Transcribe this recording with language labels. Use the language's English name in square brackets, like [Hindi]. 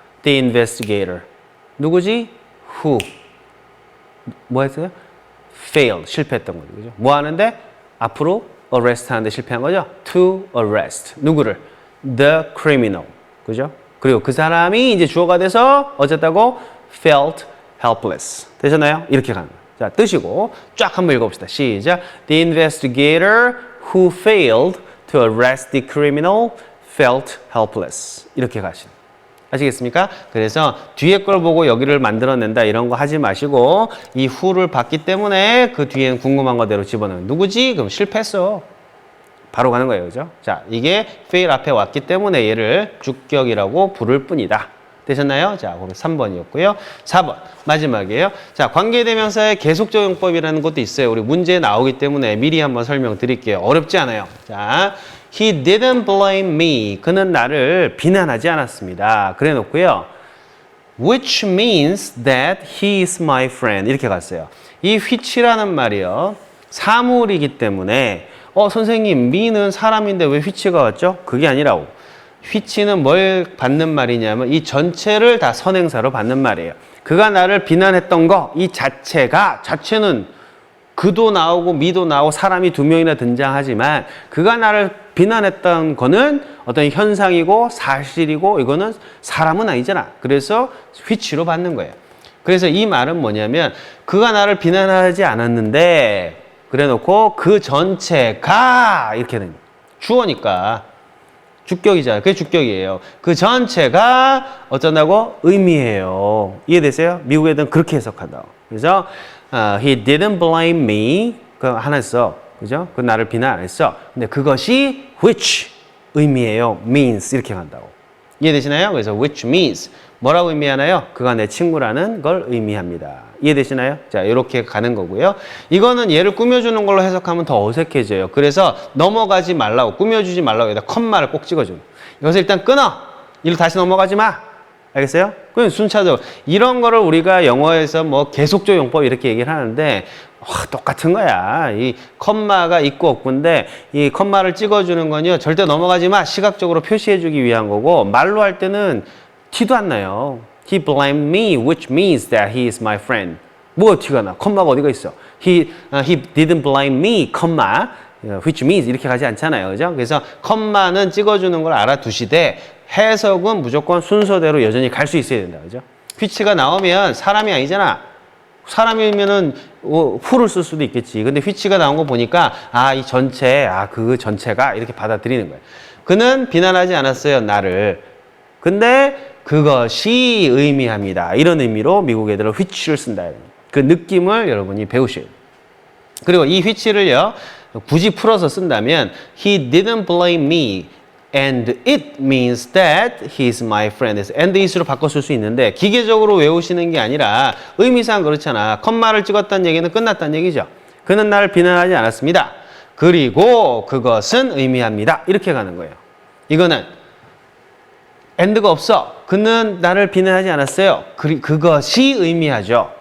[English] The investigator. [Korean] 누구지? Who. 뭐 했어요? failed. 실패했던 거죠. 그죠? 뭐 하는데? 앞으로 arrest 하는데 실패한 거죠? [English] To arrest. 누구를? The criminal. 그죠? [Korean] 그리고 그 사람이 이제 주어가 돼서 어쨌다고? [English] felt helpless. [Korean] 되셨나요? 이렇게 가는 거예요. 자, 뜨시고 쫙 한번 읽어봅시다. 시작. [English] The investigator who failed to arrest the criminal felt helpless. [Korean] 이렇게 가시는. 아시겠습니까? 그래서 뒤에 걸 보고 여기를 만들어낸다 이런 거 하지 마시고 이 who를 봤기 때문에 그 뒤에는 궁금한 거대로 집어넣는. 누구지? 그럼 실패했어. 바로 가는 거예요. 그죠? 자, 이게 fail 앞에 왔기 때문에 얘를 주격이라고 부를 뿐이다. 되셨나요? 자, 그럼 3번이었고요. 4번 마지막이에요. 자, 관계대명사의 계속적용법이라는 것도 있어요. 우리 문제에 나오기 때문에 미리 한번 설명드릴게요. 어렵지 않아요. 자, [English] he didn't blame me. [Korean] 그는 나를 비난하지 않았습니다. 그래 놓고요. [English] which means that he is my friend. [Korean] 이렇게 갔어요. 이 which라는 말이요. 사물이기 때문에 선생님, me는 사람인데 왜 which가 왔죠? 그게 아니라고. which는 뭘 받는 말이냐면 이 전체를 다 선행사로 받는 말이에요. 그가 나를 비난했던 거, 이 자체는 그도 나오고 미도 나오고 사람이 두 명이나 등장하지만 그가 나를 비난했던 거는 어떤 현상이고 사실이고 이거는 사람은 아니잖아. 그래서 which로 받는 거예요. 그래서 이 말은 뭐냐면 그가 나를 비난하지 않았는데 그래 놓고 그 전체가 이렇게 되는 거예요. 주어니까. 주격이잖아요. 그게 주격이에요. 그 전체가 어쩐다고? 의미해요. 이해되세요? 미국 애들은 그렇게 해석한다고. 그래서 he didn't blame me. 그 하나 써. 그죠? 그 나를 비난 안 했어. 근데 그것이 which 의미해요. means 이렇게 간다고. 이해되시나요? 그래서 which means 뭐라고 의미하나요? 그가 내 친구라는 걸 의미합니다. 이해되시나요? 자, 이렇게 가는 거고요. 이거는 얘를 꾸며주는 걸로 해석하면 더 어색해져요. 그래서 넘어가지 말라고, 꾸며주지 말라고 여기다 컴마를 꼭 찍어줘. 여기서 일단 끊어. 이로 다시 넘어가지 마. 알겠어요? 그럼 순차적으로. 이런 거를 우리가 영어에서 뭐 계속적 용법 이렇게 얘기를 하는데 똑같은 거야. 이 컴마가 있고 없고인데 이 컴마를 찍어주는 건요. 절대 넘어가지 마. 시각적으로 표시해주기 위한 거고 말로 할 때는 티도 안 나요. [English] He blamed me, which means that he is my friend. [Korean] 뭐가 티가 나? 컴마가 어디가 있어? [English] He didn't blame me, 컴마, which means [Korean] 이렇게 가지 않잖아요. 그죠? 그래서 컴마는 찍어주는 걸 알아두시되 해석은 무조건 순서대로 여전히 갈 수 있어야 된다. 그죠? which가 나오면 사람이 아니잖아. 사람이면은 who를 쓸 수도 있겠지. 근데 which가 나온 거 보니까 이 전체, 그 전체가 이렇게 받아들이는 거예요. 그는 비난하지 않았어요, 나를. 근데 그것이 의미합니다. 이런 의미로 미국 애들은 which를 쓴다. 그 느낌을 여러분이 배우셔야 돼요. 그리고 이 which를요, 굳이 풀어서 쓴다면 [English] he didn't blame me and it means that he is my friend. [Korean] and it으로 바꿔 쓸 수 있는데 기계적으로 외우시는 게 아니라 의미상 그렇잖아. 컴마를 찍었다는 얘기는 끝났다는 얘기죠. 그는 나를 비난하지 않았습니다. 그리고 그것은 의미합니다. 이렇게 가는 거예요. 이거는 and가 없어. 그는 나를 비난하지 않았어요. 그것이 의미하죠.